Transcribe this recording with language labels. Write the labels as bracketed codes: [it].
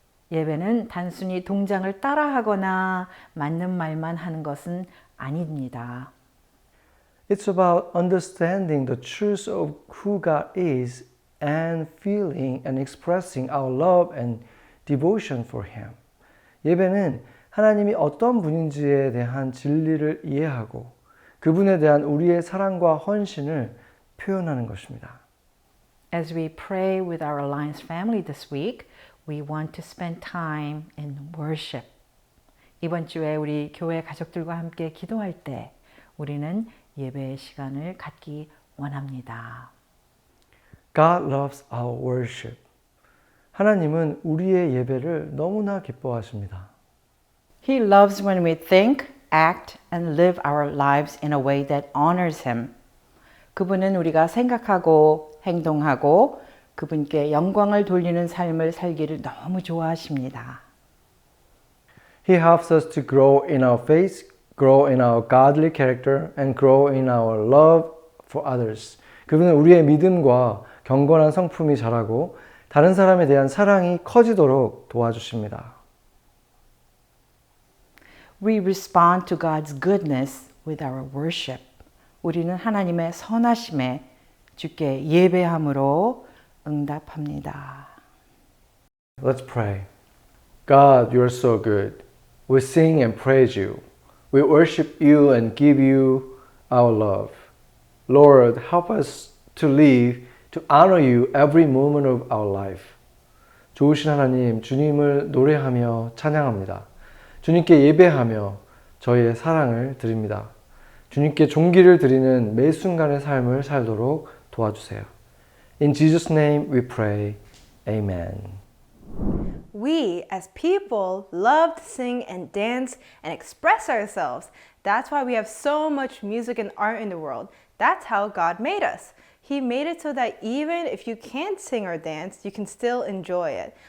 [ko] 예배는 단순히 동장을 따라하거나 맞는 말만 하는 것은 아닙니다. [en] It's about understanding the truth of who God is and feeling and expressing our love and devotion for Him. [ko] 예배는 하나님이 어떤 분인지에 대한 진리를 이해하고 그분에 대한 우리의 사랑과 헌신을 표현하는 것입니다. [en] As we pray with our Alliance family this week, we want to spend time in worship. [ko] 이번 주에 우리 교회 가족들과 함께 기도할 때 우리는 예배의 시간을 갖기 원합니다. [en] God loves our worship. [ko] 하나님은 우리의 예배를 너무나 기뻐하십니다. [en] He loves when we think, act, and live our lives in a way that honors Him. [ko] 그분은 우리가 생각하고 행동하고 그분께 영광을 돌리는 삶을 살기를 너무 좋아하십니다. [en] He helps us to grow in our faith, grow in our godly character, and grow in our love for others. [ko] 그분은 우리의 믿음과 경건한 성품이 자라고 다른 사람에 대한 사랑이 커지도록 도와주십니다. [en] We respond to God's goodness with our worship. [ko] 우리는 하나님의 선하심에 주께 예배함으로 응답합니다. [en] Let's pray. God, you are so good. We sing and praise you. We worship you and give you our love. Lord, help us to live to honor you every moment of our life. [ko] 좋으신 하나님, 주님을 노래하며 찬양합니다. 주님께 예배하며 저희의 사랑을 드립니다. 주님께 존귀를 드리는 매 순간의 삶을 살도록 도와주세요. [en] In Jesus' name we pray. Amen. We, as people, love to sing and dance and express ourselves. That's why we have so much music and art in the world. That's how God made us. He made it so that even if you can't sing or dance, you can still enjoy it.